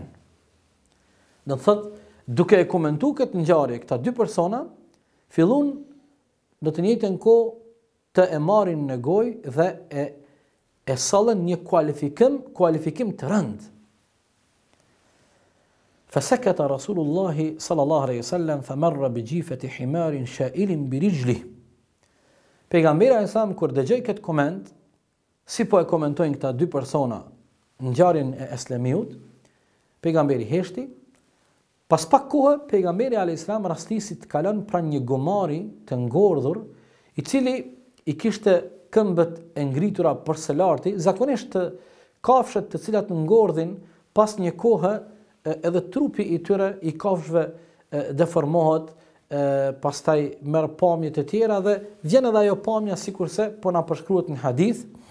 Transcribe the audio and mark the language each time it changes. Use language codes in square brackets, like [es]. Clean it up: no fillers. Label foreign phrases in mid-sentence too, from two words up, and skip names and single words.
[sq] Do të thot, duke e komentuar këtë ngjarje, këta dy persona fillun në të njëjtën kohë të e marrin në gojë dhe e sallën një kualifikim të rënd. [ar] فسكت رسول الله صلى الله عليه وسلم فمر بجيفة حمار شائل برجله. [sq] Pejgamberi [ar] عليه السلام [sq] kur dëgjoi këtë koment, si po e komentojnë këta dy persona ngjarjen e Aslamiut, pejgamberi heshti. Pas pak kohë pejgamberi [ar] عليه السلام [sq] rastisi të kalon pranë një gomari të ngordhur, i cili i kishte këmbët e ngritura për së larti, zakonisht kafshët të cilat ngordhin pas një kohë edhe trupi i tyre i kafshëve deformohet, pastaj merr pamje të tjera dhe vjen edhe ajo pamja sikurse po na përshkruhet në hadith.